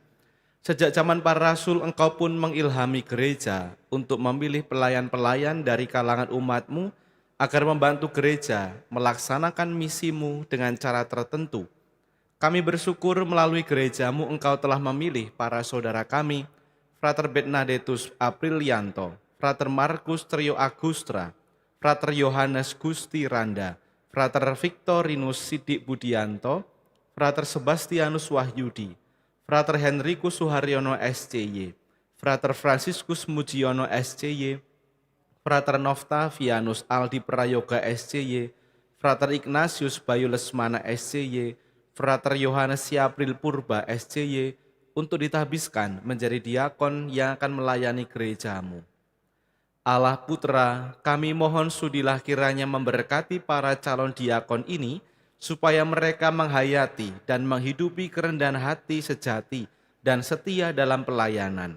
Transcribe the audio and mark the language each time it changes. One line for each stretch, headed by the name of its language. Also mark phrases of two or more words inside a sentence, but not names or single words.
Indonesian: Sejak zaman para rasul, Engkau pun mengilhami gereja untuk memilih pelayan-pelayan dari kalangan umat-Mu agar membantu gereja melaksanakan misi-Mu dengan cara tertentu. Kami bersyukur melalui gereja-Mu Engkau telah memilih para saudara kami, Frater Bernadettus Aprilianto, Frater Markus Trio Agustra, Frater Yohanes Gusti Randa, Frater Victorinus Sidik Budianto, Frater Sebastianus Wahyudi, Frater Henricus Suharyono SCY, Frater Franciscus Mujiono SCY, Frater Noftavianus Aldi Prayoga SCY, Frater Ignatius Bayu Lesmana SCY, Frater Yohanes Siapril Purba SCY, untuk ditahbiskan menjadi diakon yang akan melayani gereja-Mu. Allah Putra, kami mohon sudilah kiranya memberkati para calon diakon ini, supaya mereka menghayati dan menghidupi kerendahan hati sejati dan setia dalam pelayanan.